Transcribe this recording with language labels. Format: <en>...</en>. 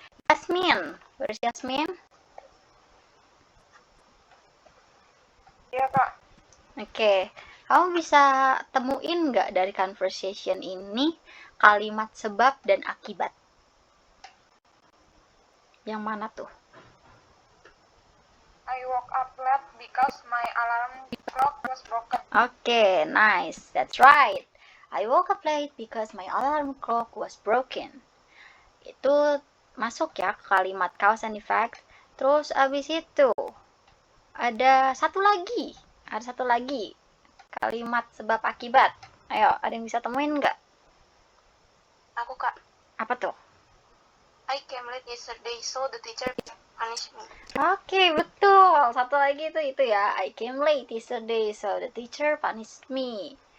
<en>Yasmin. Where's Yasmin?</en> <id>Iya, Kak. Oke. Kamu bisa temuin nggak dari conversation ini kalimat sebab dan akibat? Yang mana tuh?</id> <en>I woke up late because my alarm clock was broken. Okay, nice. That's right. I woke up late because my alarm clock was broken.</en> <id>Itu masuk ya ke kalimat cause and effect. Terus abis itu ada satu lagi. Kalimat sebab akibat. Ayo, ada yang bisa temuin nggak? Aku, Kak. Apa tuh?</id> <en>I came late yesterday, so the teacher punished me.</en> <id>Oke, betul. Satu lagi itu ya.</id> <en>I came late yesterday, so the teacher punished me.</en>